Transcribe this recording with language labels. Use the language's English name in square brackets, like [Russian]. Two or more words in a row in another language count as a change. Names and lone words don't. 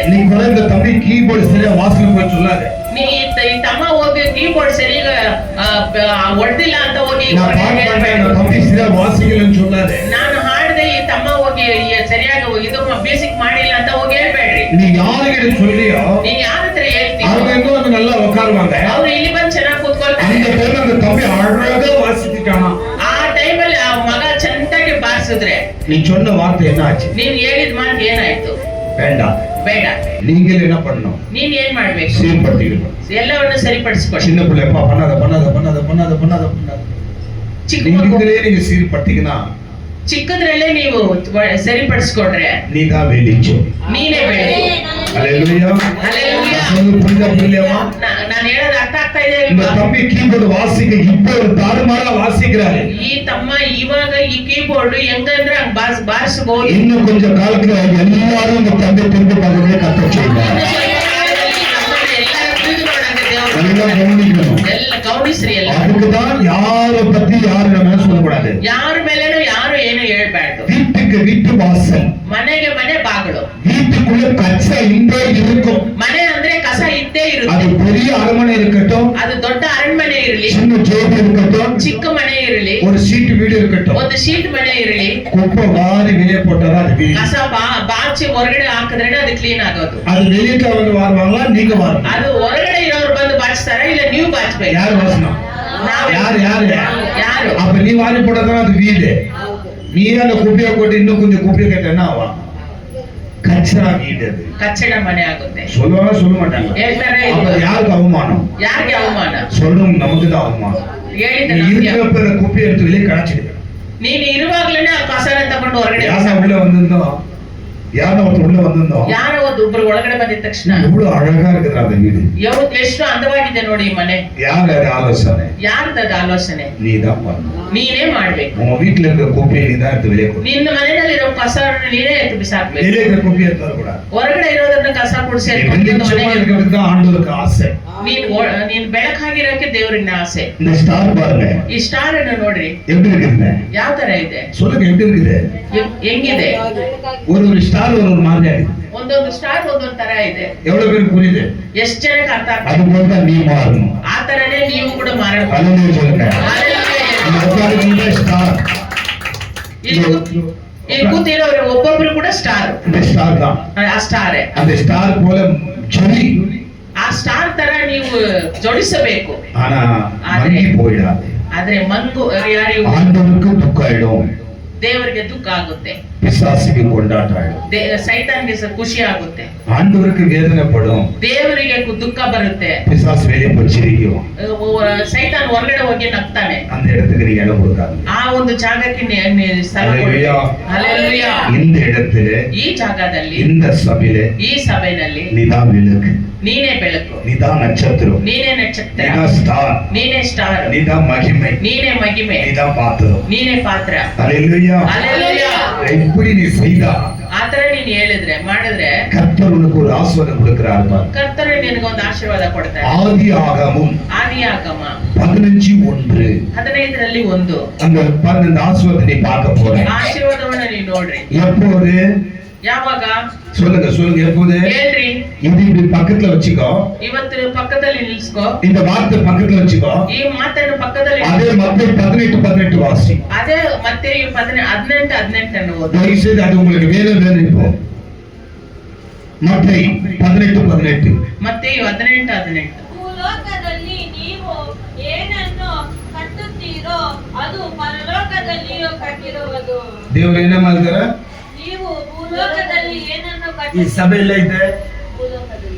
[Tamil] நீ இந்த தம்பி கீபோர்டு சரியா வாசல் போய் சொல்லாத, [Kannada] ನೀ ಈ ತಮ್ಮ ಹೋಗಿ ಕೀಬೋರ್ಡ್ ಸರಿಗ ಹೊಡೆದಿಲ್ಲ ಅಂತ ಹೋಗಿ [Tamil] நான் பாட்டு பாடுறேன், நான் தம்பி சரியா வாசிக்கலன்னு சொல்லாத, [Kannada] ನಾನು ಹಾಡದೆ ಈ ತಮ್ಮ ಹೋಗಿ ಸರಿಯಾಗಿ ಇದು ಬೇಸಿಕ್ ಮಾಡಿಲ್ಲ ಅಂತ ಹೋಗಿ ಹೇಳ್ಬೇಡ್ರಿ. [Tamil] நீ யாருக்கிட்ட சொல்லியோ [Kannada] ನೀನ್ ಯಾರ ಹತ್ರ ಹೇಳ್ತೀವಿ [Tamil] அவங்க எங்க வந்து நல்லா உட்காருவாங்க, [Kannada] ಅವ್ರು ಇಲ್ಲಿ ಬಂದು ಚೆನ್ನಾಗಿ ಕೂತ್ಕೊಳ್ತಾರೆ. [Tamil] அந்த டைம்ல அந்த தம்பி அழகா வாசிச்சுட்டானா, [Kannada] ಆ ಟೈಮಲ್ಲಿ ಆ ಮಗ ಚೆನ್ನಾಗಿ ಬಾರಿಸಿದ್ರೆ [Tamil] நீ சொன்ன வார்த்தை என்ன ஆச்சு? [Kannada] ನೀನ್ ಹೇಳಿದ ಮಾತು ಏನಾಯ್ತು? [Tamil] வேண்டாம், [Kannada] ಬೇಡ. [Tamil] நீங்கள் என்ன பண்ணணும்? [Kannada] ನೀನ್ ಏನ್ ಮಾಡ್ಬೇಕು? [Tamil] சீர்படுத்திக்கணும். [Kannada] ಎಲ್ಲವನ್ನ ಸರಿಪಡಿಸ್ಕೊಡಿ. [Tamil] சின்ன பிள்ளைப்பா பண்ணாத பண்ணாத பண்ணாத பண்ணாத பண்ணாத பண்ணாத [Kannada] ಚಿಕ್ಕ [Tamil] நீங்க [Kannada] ಮಗು [Tamil] இதுலயே நீங்க சீர்படுத்திக்கினா [Kannada] ಚಿಕ್ಕದ್ರಲ್ಲೇ ನೀವು ಸರಿಪಡಿಸ್ಕೊಂಡ್ರೆ [Tamil] நீதான் வெளிச்சம். [Kannada] ನೀನೇ ಬೆಳೆ. [Tamil] அல்லேலூயா. [Kannada] ಹಲ್ಲೆಲೂಯಾ. [Tamil] சொல்லுங்க, புரியுதா புரியலையாமா? [Kannada] ನಾನು ಹೇಳೋದು ಅರ್ಥ ಆಗ್ತಾ ಇದೆ [Tamil] இந்த [Kannada] ಇಲ್ವಾ? [Tamil] தம்பி கீபோர்டு வாசிக்க இப்ப ஒரு தாறுமாறா வாசிக்கிறாரு, [Kannada] ಈ ತಮ್ಮ ಇವಾಗ ಈ ಕೀಬೋರ್ಡ್ ಹೆಂಗಂದ್ರೆ ಹಂಗ್ ಬಾರಿಸಬಹುದು. [Tamil] இன்னும் கொஞ்சம் காலத்துல எல்லாரும் இந்த தம்பி திரும்ப பார்க்கவே கத்த செய்வாங்க. நல்லா கவனிக்கணும். [Kannada] ಎಲ್ಲ ಗೌನಿಸ್ರಿ. ಎಲ್ಲ [Tamil] அதுக்குதான் யாரை பத்தி யாரு நம்ம சொல்லக்கூடாது. [Kannada] ಯಾರ ಮೇಲೇನು ಯಾರು ಏನು ಹೇಳ್ಬಾರ್ದು. [Tamil] வீட்டுக்கு வீட்டு வாசல், [Kannada] ಮನೆಗೆ ಮನೆ ಬಾಗಿಲು. [Tamil] வீட்டுக்குள்ள கச்சை இங்கே இருக்கும். [Kannada] ಮನೆ ಅಂದ್ರೆ ಕಸ ಇದ್ದೇ [Tamil] அது [Kannada] ಇರುತ್ತೆ. [Tamil] பெரிய அரண்மனை இருக்கட்டும், [Kannada] ಅದು ದೊಡ್ಡ ಅರಣ್ಮನೆ ಇರಲಿ, [Tamil] சின்ன ஜோடி இருக்கட்டும், [Kannada] ಚಿಕ್ಕ ಮನೆ ಇರಲಿ, [Tamil] ஒரு சீட்டு வீடு இருக்கட்டும், [Kannada] ಒಂದು ಶೀಟ್ ಮನೆ ಇರಲಿ, [Tamil] குப்பை வாரி வெளியே போட்டாதான் அது வீடு. [Kannada] ಕಸ ಬಾಚಿ ಹೊರಗಡೆ ಹಾಕಿದ್ರೆ ಅದು ಕ್ಲೀನ್ ಆಗೋದು. [Tamil] அது வெளியிட்ட வந்து வாருவாங்களா, நீங்க வாருங்க? [Kannada] ಅದು ಹೊರಗಡೆ ಇರೋರು ಬಂದು ಬಾಚಿಸ್ತಾರ, ಇಲ್ಲ ನೀವು ಬಾಚ್ಬೇಕು? [Tamil] யாரு வாசனம்? [Kannada] ನಾವೇ. [Tamil] யாரு யாரு [Kannada] ಯಾರು? [Tamil] அப்ப நீ வாரி போட்டதான் அது வீடு. நீ அந்த குப்பையை போட்டு இன்னும் கொஞ்சம் குப்பையை கேட்ட என்ன ஆகும்? கச்சரா வீடு. அது [Kannada] ಕಚ್ಚಡ ಮನೆ ಆಗುತ್ತೆ. [Tamil] சொல்லுவாங்க சொல்ல மாட்டாங்க? [Kannada] ಹೇಳ್ತಾರೆ. [Tamil] அப்ப யாருக்கு அவமானம்? [Kannada] ಯಾರಿಗೆ ಅವಮಾನ? [Tamil] சொல்றவங்க நமக்கு தான் அவமானம். [Kannada] ಹೇಳಿದ [Tamil] நீ [Kannada] ನಮ್ಗೆ. [Tamil] இருக்கிற குப்பையை எடுத்து வெளியே கணச்சிடுங்க. [Kannada] ನೀನು ಇರುವಾಗ್ಲೇನೆ ಆ ಕಸನ ತಗೊಂಡು ಹೊರಗಡೆ [Tamil] யாரா உள்ள வந்திருந்தோம், யாரா ஒருத்தர் உள்ள வந்திருந்தோம், [Kannada] ಯಾರೋ ಒಬ್ರು ಒಳಗಡೆ ಬಂದಿದ ತಕ್ಷಣ [Tamil] எவ்வளவு அழகா இருக்குது அந்த வீடு. [Kannada] ಎಷ್ಟು ಅಂದವಾಗಿದೆ ನೋಡಿ ಈ ಮನೆ. [Tamil] யார் அது ஆலோசனை? [Kannada] ಯಾರ್ದದ ಆಲೋಚನೆ? [Tamil] நீ தான் பண்ணணும். [Kannada] ನೀನೇ ಮಾಡ್ಬೇಕು. [Tamil] உன் வீட்டுல இருக்கிற குப்பையை நீ தான் எடுத்து வெளியே கொடு. [Kannada] ನಿನ್ನ ಮನೆಯಲ್ಲಿರೋ ಕಸ ನೀನೇ ಎತ್ತು ಬಿಸಾಕ್ಬೇಕು. [Tamil] வெளியே இருக்கிற குப்பையை எடுத்து வரக்கூடாது. [Kannada] ಹೊರಗಡೆ ಇರೋದನ್ನ ಕಸ ಗುಡಿಸಿ [Tamil] வெளிச்சமா இருக்கிறதுக்கு தான் ஆண்டவருக்கு ஆசை. [Kannada] ನೀನ್ ಬೆಳಕಾಗಿರೋಕೆ ದೇವರಿನ ಆಸೆ. [Tamil] இந்த ஸ்டார் பாருங்க, [Kannada] ಈ ಸ್ಟಾರ್ ಅನ್ನು ನೋಡ್ರಿ [Tamil] எப்படி இருக்குதுங்க? [Kannada] ಯಾವ ತರ ಇದೆ, [Tamil] சொல்லுங்க எப்படி இருக்குது? [Kannada] ಹೆಂಗಿದೆ? [Tamil] ஒரு ஸ்டார் ஒரு மாதிரியா இருக்குது. [Kannada] ಒಂದೊಂದು ಸ್ಟಾರ್ ಒಂದೊಂದು ತರ ಇದೆ. [Tamil] எவ்வளவு பேருக்கு புரியுது? [Kannada] ಎಷ್ಟ್ ಜನಕ್ಕೆ ಅರ್ಥ ಆಗ್ತದೆ? [Tamil] அது போல தான் நீ மாறணும். [Kannada] ಆ ತರನೇ ನೀವು ಕೂಡ ಮಾರಬೇಕು. [Tamil] அல்லேலூயா சொல்லுங்க. இந்த உட்கார்ந்திருக்கிற ஸ்டார், [Kannada] ಇಲ್ಲಿ ಕೂತಿರೋರು ಒಬ್ಬೊಬ್ರು ಕೂಡ ಸ್ಟಾರ್. [Tamil] இந்த ஸ்டார் தான். [Kannada] ಆ ಸ್ಟಾರೇ. [Tamil] அந்த ஸ்டார் போல ஜொலி. [Kannada] ಆ ಸ್ಟಾರ್ ತರ ನೀವು ಜೋಡಿಸಬೇಕು. [Tamil] ஆனா மங்கி போயிடாது. [Kannada] ಆದ್ರೆ ಮಂಗು ಯಾರಿಗೂ [Tamil] ஆண்டவருக்கு துக்கம் ஆயிடும், [Kannada] ದೇವರಿಗೆ ದುಃಖ ಆಗುತ್ತೆ, [Tamil] பிசாசுக்கு கொண்டாட்டம் ஆயிடும், [Kannada] ಸೈತಾನ್ಗೆ ಖುಷಿ ಆಗುತ್ತೆ, [Tamil] ஆண்டவருக்கு வேதனை படும், [Kannada] ದೇವರಿಗೆ ದುಃಖ ಬರುತ್ತೆ, [Tamil] பிசாசு வெளியே போய் சிரிக்கும், [Kannada] ಸೈತಾನ್ ಹೊರಗಡೆ ಹೋಗಿ ನಗ್ತಾನೆ. [Tamil] அந்த இடத்துக்கு நீங்க இடம் கொடுக்காது. [Kannada] ಆ ಒಂದು ಜಾಗಕ್ಕೆ ಸ್ಥಳ ಕೊಡಿ. ಹಲ್ಲೆಲೂಯಾ. [Tamil] இந்த இடத்துல, [Kannada] ಈ ಜಾಗದಲ್ಲಿ, [Tamil] இந்த சபையில, [Kannada] ಈ ಸಭೆಯಲ್ಲಿ [Tamil] நீதான் விளக்கு, [Kannada] ನೀನೇ ಬೆಳಕು, [Tamil] நீதான் நட்சத்திரம், [Kannada] ನೀನೇ ನಕ್ಷತ್ರ, [Tamil] நீதான் ஸ்டார், [Kannada] ನೀನೇ ಸ್ಟಾರ್, [Tamil] நீதான் மகிமை, [Kannada] ನೀನೇ ಮಹಿಮೆ, [Tamil] நீதான் பாத்திரம். [Kannada] ನೀನೇ ಪಾತ್ರ. [Tamil] ஹல்லேலூயா. [Kannada] ಹಲ್ಲೆಲೂಯಾ. [Tamil] எப்படி நீ செய்தா [Kannada] ಆತರ ನೀನ್ ಹೇಳಿದ್ರೆ ಮಾಡಿದ್ರೆ [Tamil] கர்த்தர் உனக்கு ஒரு ஆசீர்வாதம் கொடுக்கிறார் பாரு. [Kannada] ಕರ್ತರು ನಿನಗೊಂದು ಆಶೀರ್ವಾದ ಕೊಡ್ತಾರೆ. [Tamil] ஆதியாகமம் [Kannada] ಆದಿಯಾಗಮ 15:1 15ರಲ್ಲಿ 1 [Tamil] அந்த 12 ஆசீர்வாதத்தை நீ பார்க்க போற. [Kannada] ಆಶೀರ್ವಾದವನ್ನ ನೀವು ನೋಡ್ರಿ. [Tamil] எப்போது [Kannada] ಯಾವಾಗ [Tamil] சொல்லுங்க சொல்லுங்க, எப்போது? [Kannada] ಹೇಳ್ರಿ. [Tamil] இது இப்படி பக்கத்துல வச்சுக்கோ, [Kannada] ಇವತ್ತು ಪಕ್ಕದಲ್ಲಿ ನಿಲ್ಸ್ಕೋ, [Tamil] இந்த வார்த்தை பக்கத்துல வச்சுக்கோ. [Kannada] ಈ ಮಾತನ್ನು ಪಕ್ಕದಲ್ಲಿ [Tamil] அதே மத்தேயு 18:18 வாசி. [Kannada] ಅದೇ ಮತ್ತೆ 18 ಅನ್ನು ಓದು. [Tamil] தயவு செய்து அது உங்களுக்கு வேணும் இப்போ. மத்தேயு 18:18. [Kannada] ಮತ್ತೆ 18:18. ಭೂಲೋಕದಲ್ಲಿ ನೀವು ಏನನ್ನು ಕಟ್ಟುತ್ತೀರೋ ಅದು ಪರಲೋಕದಲ್ಲಿಯೂ ಕಟ್ಟಿರುವುದು. ದೇವರು ಏನ ಮಾಡ್ತಾರ? ನೀವು ಭೂಲೋಕದಲ್ಲಿ ಏನನ್ನು ಈ ಕಟ್ಟಿ ಸಭೆಯಲ್ಲಿ ಐತೆ, ಭೂಲೋಕದಲ್ಲಿ